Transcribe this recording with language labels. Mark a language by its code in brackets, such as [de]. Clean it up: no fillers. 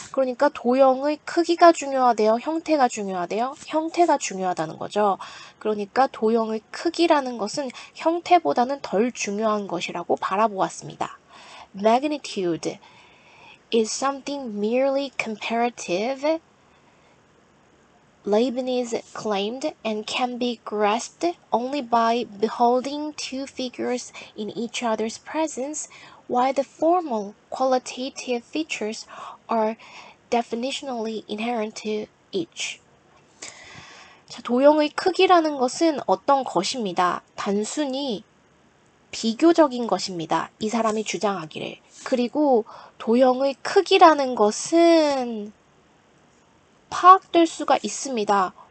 [ko] 그러니까 도형의 크기가 중요하대요? 형태가 중요하대요? 형태가 중요하다는 거죠. 그러니까 도형의 크기라는 것은 형태보다는 덜 중요한 것이라고 바라보았습니다. [en] Magnitude is something merely comparative, Leibniz claimed, and can be grasped only by beholding two figures in each other's presence, while the formal qualitative features are definitionally inherent to each. [ko] 자, 도형의 크기라는 것은 어떤 것입니다. 단순히 비교적인 것입니다. 이 사람이 주장하기를. 그리고 도형의 크기라는 것은 파악될 수가 있습니다.